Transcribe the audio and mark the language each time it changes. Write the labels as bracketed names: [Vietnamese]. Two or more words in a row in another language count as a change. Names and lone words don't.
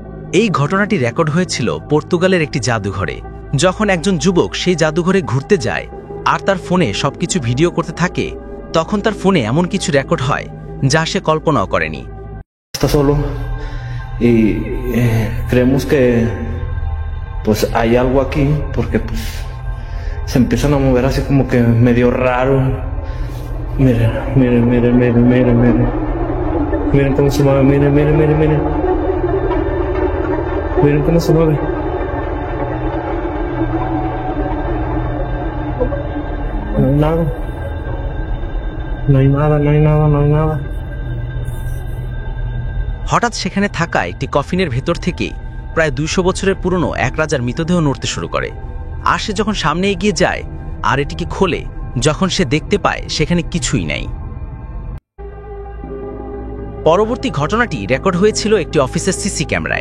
[Bangla] এই ঘটনাটি রেকর্ড হয়েছিল পর্তুগালের একটি জাদুঘরে। যখন একজন যুবক সেই জাদুঘরে ঘুরতে যায় আর তার ফোনে সবকিছু ভিডিও করতে থাকে, তখন তার ফোনে এমন কিছু রেকর্ড হয় যা সে কল্পনাও করেনি। [Spanish] Está solo y creemos que pues hay algo aquí porque pues se empiezan a mover así como que medio raro. Miren, miren, miren, miren, miren, miren. Miren cómo se mueve, miren, miren, miren, miren. Miren cómo se mueve. No hay nada. No hay nada, no hay nada, no hay nada. [Bangla] হঠাৎ সেখানে থাকা একটি কফিনের ভেতর থেকে প্রায় 200 বছরের পুরনো এক রাজার মৃতদেহ নড়তে শুরু করে। আর সে যখন সামনে এগিয়ে যায় আর এটিকে খোলে, যখন সে দেখতে পায় সেখানে কিছুই নাই। পরবর্তী ঘটনাটি রেকর্ড হয়েছিল একটি অফিসের [English] CC camera.